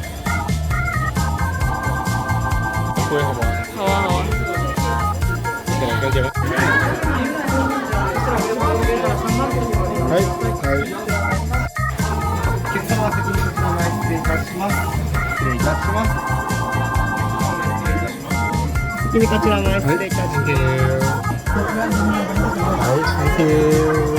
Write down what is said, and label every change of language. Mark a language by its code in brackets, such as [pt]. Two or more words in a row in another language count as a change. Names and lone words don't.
[yue] 杯好唔好啊？好啊，好啊。跟住咧。 [ja] お客様席にお名前失礼いたします。失礼いたします。先にこちら前失礼いたします。はい、 [en] Thank you。